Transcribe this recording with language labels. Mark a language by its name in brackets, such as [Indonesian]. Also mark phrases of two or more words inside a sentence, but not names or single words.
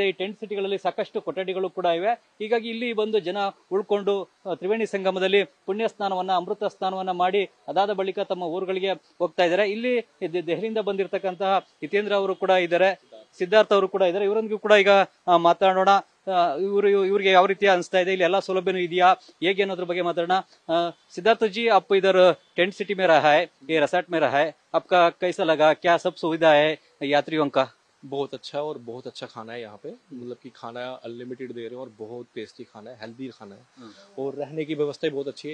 [Kannada] ಈ ಟೆಂಟ್ ಸಿಟಿಗಳಲ್ಲಿ ಸಾಕಷ್ಟು ಕೊಠಡಿಗಳು ಕೂಡ ಇವೆ. ಹೀಗಾಗಿ ಇಲ್ಲಿ ಬಂದು ಜನ ಉಳ್ಕೊಂಡು ತ್ರಿವೇಣಿ ಸಂಗಮದಲ್ಲಿ ಪುಣ್ಯ ಸ್ನಾನವನ್ನ, ಅಮೃತ ಸ್ನಾನವನ್ನ ಮಾಡಿ ಅದಾದ ಬಳಿಕ ತಮ್ಮ ಊರುಗಳಿಗೆ ಹೋಗ್ತಾ ಇದ್ದಾರೆ. ಇಲ್ಲಿ ದೆಹಲಿಯಿಂದ ಬಂದಿರತಕ್ಕಂತಹ ಹಿತೇಂದ್ರ ಅವರು ಕೂಡ ಇದ್ದಾರೆ, ಸಿದ್ಧಾರ್ಥ ಅವರು ಕೂಡ ಇದ್ದಾರೆ. ಇವರೊಂದಿಗೂ ಕೂಡ ಈಗ ಮಾತಾಡೋಣ. ಇವ್ರಿಗೆ ಯಾವ ರೀತಿ ಅನಿಸ್ತಾ ಇದೆ, ಇಲ್ಲಿ ಎಲ್ಲಾ ಸೌಲಭ್ಯನೂ ಇದೆಯಾ, ಹೇಗೆ ಅನ್ನೋದ್ರ ಬಗ್ಗೆ ಮಾತಾಡೋಣ. [Hindi] सिद्धार्थ जी, आप इधर [English] tent city [Hindi] में रहा है, ये रिसोर्ट में रहा है, आपका कैसा लगा? क्या सब सुविधा है यात्रियों का? बहुत अच्छा और बहुत अच्छा खाना है यहाँ पे। मतलब कि खाना अनलिमिटेड दे रहे हैं और बहुत टेस्टी खाना है, हेल्दी खाना है और रहने की व्यवस्था बहुत अच्छी है।